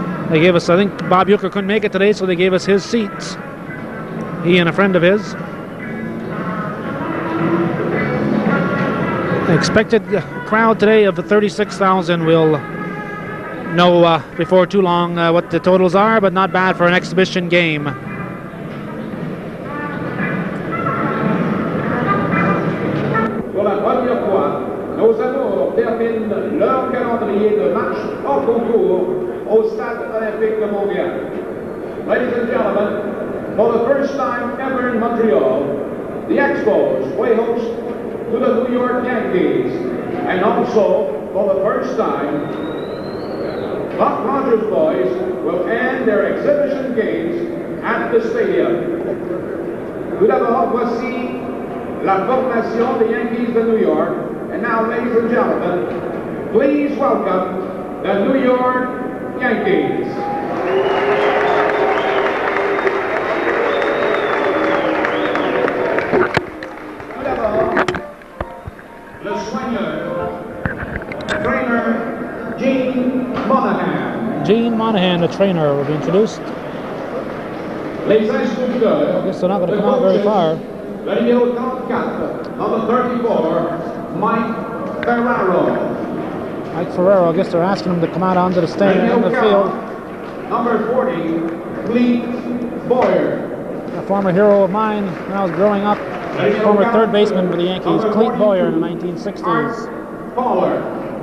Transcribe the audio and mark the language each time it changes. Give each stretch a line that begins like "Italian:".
English: They gave us, I think Bob Uecker couldn't make it today, so they gave us his seats. He and a friend of his. The expected crowd today of the 36,000 will know before too long what the totals are, but not bad for an exhibition game.
French: Pour la première fois, nos amours terminent leur calendrier de match hors concours au Stade Olympique de Montréal.
English: Ladies and gentlemen, for the first time ever in Montreal, the Expos play host to the New York Yankees, and also for the first time, Buck Rogers boys will end their exhibition games at the stadium.
French: Tout d'abord, voici la formation des Yankees de New York.
English: And now, ladies and gentlemen, please welcome the New York Yankees.
French: Tout d'abord, le soigneur, trainer Gene Monahan.
English: Gene Monahan, the trainer, will be introduced.
French: Les instructeurs,
English: I guess they're not going to come out very far.
French: Le numéro 34,
English: number 34,
French: Mike Ferraro.
English: Mike Ferraro, I guess they're asking him to come out onto the stand on the field. Number 40, Cleet Boyer. A former hero of mine when I was growing up. Former third baseman for the Yankees, Cleet Boyer in the 1960s. Fowler.